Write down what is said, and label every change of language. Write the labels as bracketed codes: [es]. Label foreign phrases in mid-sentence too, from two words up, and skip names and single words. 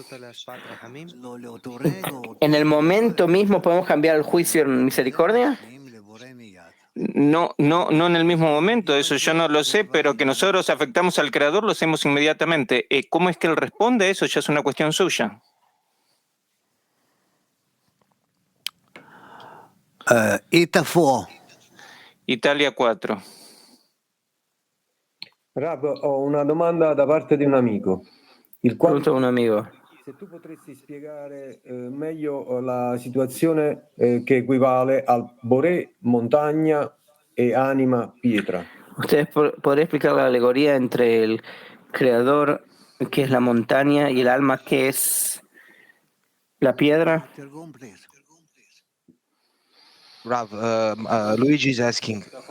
[es] ¿En el momento mismo podemos cambiar el juicio en misericordia? No en el mismo momento, eso yo no lo sé, pero que nosotros afectamos al Creador lo hacemos inmediatamente. ¿Cómo es que Él responde? Eso ya es una cuestión suya. Italia 4. [it] Rav, ho una domanda da parte di un amico. [es] Un amigo. [it] Se tu potresti spiegare meglio la situazione che equivale al Boré, montagna e anima, pietra. [es] ¿Ustedes podrían explicar la alegoría entre el creador, que es la montaña, y el alma, que es la piedra? [en] Rav, Luigi is asking.